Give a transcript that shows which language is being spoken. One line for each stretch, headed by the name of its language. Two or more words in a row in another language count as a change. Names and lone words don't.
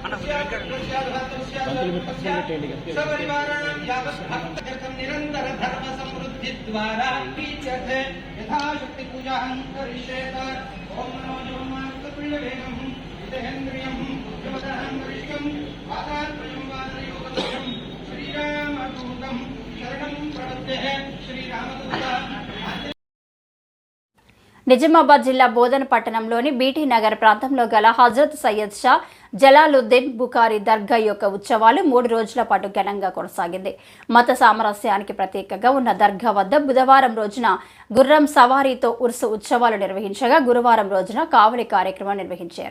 Sanskrit: सपरिवाराणां यावद्भक्ततीर्थं निरन्तरधर्मसमृद्धिद्वारा कीच्यते यथाशक्ति पूजां करिष्येत ॐ नमो जगन्मातृप्रियवेगं हितेन्द्रियं बुद्धिमतां वरिष्ठं वातात्मजं वादयोगदं श्रीरामदूतं शरणं प्रपद्ये श्रीरामदूता.
Telugu: నిజామాబాద్ జిల్లా బోధన్ పట్టణంలోని బీటీ నగర్ ప్రాంతంలో గల హజరత్ సయ్యద్ షా జలాలుద్దీన్ బుఖారీ దర్గా యొక్క ఉత్సవాలు 3 రోజుల పాటు ఘనంగా కొనసాగింది. మత సామరస్యానికి ప్రతీకగా ఉన్న దర్గా వద్ద బుధవారం రోజున గుర్రం సవారీతో ఉర్సు ఉత్సవాలు నిర్వహించగా గురువారం రోజున కావలి కార్యక్రమం నిర్వహించారు.